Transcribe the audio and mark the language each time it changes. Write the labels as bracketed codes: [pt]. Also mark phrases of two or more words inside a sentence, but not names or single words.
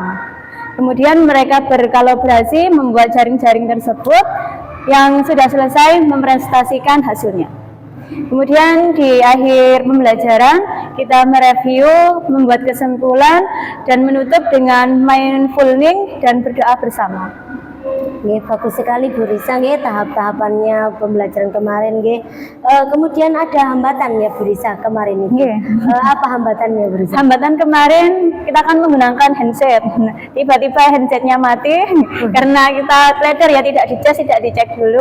[id] Kemudian mereka berkolaborasi membuat jaring-jaring tersebut yang sudah selesai mempresentasikan hasilnya. Kemudian di akhir pembelajaran kita mereview, membuat kesimpulan, dan menutup dengan mindfulness dan berdoa bersama. Nggih, bagus sekali Bu Risa nggih tahap-tahapannya pembelajaran kemarin nggih. Kemudian ada hambatan ya Bu Risa kemarin itu. Apa hambatannya Bu Risa? Hambatan kemarin kita kan menggunakan handset. Tiba-tiba handsetnya mati karena kita teledor ya, tidak dicas, tidak dicek dulu.